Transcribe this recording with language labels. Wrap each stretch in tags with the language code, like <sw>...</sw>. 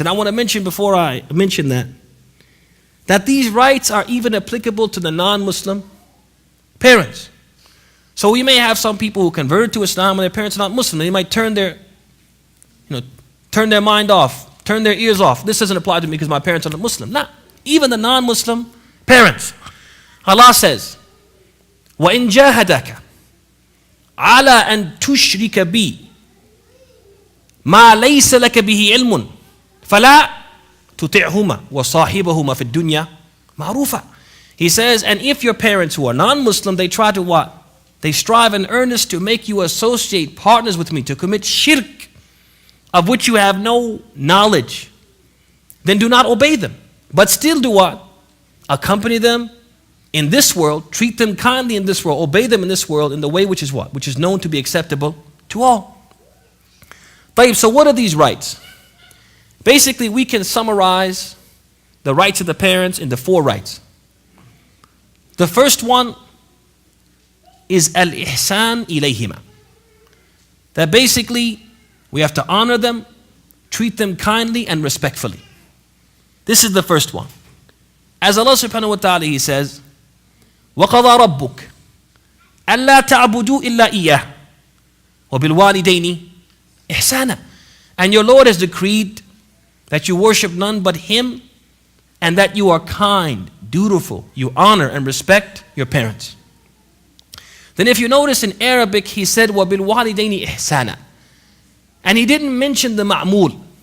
<en>And I want to mention, before I mention that these rights are even applicable to the non-Muslim parents. So we may have some people who converted to Islam and their parents are not Muslim. They might turn their mind off, turn their ears off. This doesn't apply to me because my parents are not Muslim. Not even the non-Muslim parents. Allah says,</en> <ar>وَإِن جَاهَدَكَ عَلَىٰ أَن تُشْرِكَ بِي مَا لَيْسَ لَكَ بِهِ عِلْمٌ فَلَا تُطِعْهُمَا وَصَاحِبَهُمَا فِي الدُّنْيَا مَعْرُوفًا.</ar> <en>He says, and if your parents who are non-Muslim, they try to what? They strive in earnest to make you associate partners with me, to commit shirk, of which you have no knowledge, then do not obey them. But still do what? Accompany them in this world, treat them kindly in this world, obey them in this world in the way which is what? Which is known to be acceptable to all. So what are these rights? Basically, we can summarize the rights of the parents into 4 rights. The first one is al-ihsan ilayhima. That basically, we have to honor them, treat them kindly and respectfully. This is the first one. As Allah subhanahu wa ta'ala, He says,</en> <ar>وَقَضَى رَبُّكَ أَلَّا تَعْبُدُوا إِلَّا إِيَّهُ وَبِالْوَالِدَيْنِ إِحْسَانًا.</ar> <en>And your Lord has decreed that you worship none but Him, and that you are kind, dutiful, you honor and respect your parents. Then if you notice in Arabic, He said,</en> <ar>وَبِالْوَالِدَيْنِ إِحْسَانًا.</ar> <en>And He didn't mention the ma'mul.</en>